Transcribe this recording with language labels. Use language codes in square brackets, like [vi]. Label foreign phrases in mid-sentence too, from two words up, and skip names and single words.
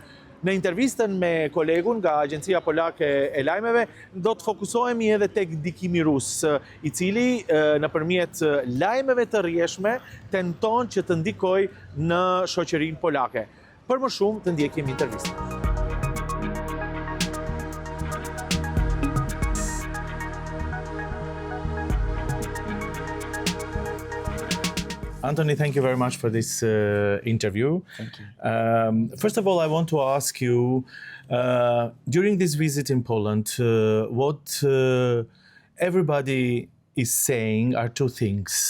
[sq] Në intervistën me kolegun nga Agjencia Polake e Lajmeve, do të fokusohemi edhe tek ndikimi rus, i cili nëpërmjet lajmeve të rrjeshme tenton që të ndikojë në shoqërinë polake. Për më shumë të ndjekim intervistën. [en] Anthony, thank you very much for this interview. Thank you. First of all, I want to ask you, during this visit in Poland, what everybody is saying are two things.